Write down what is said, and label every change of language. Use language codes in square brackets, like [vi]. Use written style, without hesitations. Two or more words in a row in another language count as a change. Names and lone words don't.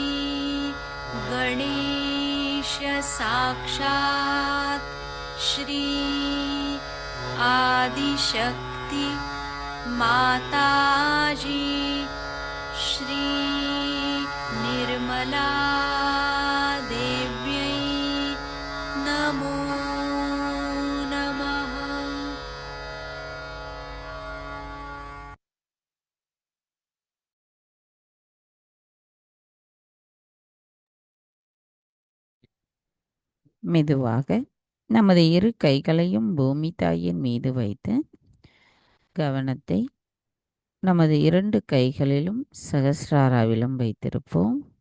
[sa] गणेश साक्षात् श्री आदिशक्ति माताजी श्री निर्मला देव्यै नमो नमः। [ta] மெதுவாக நமது இரு கைகளையும் பூமி தாயின் மீது வைத்து கவனத்தை நமது இரண்டு கைகளிலும் சகஸ்ராராவிலும் வைத்திருப்போம்.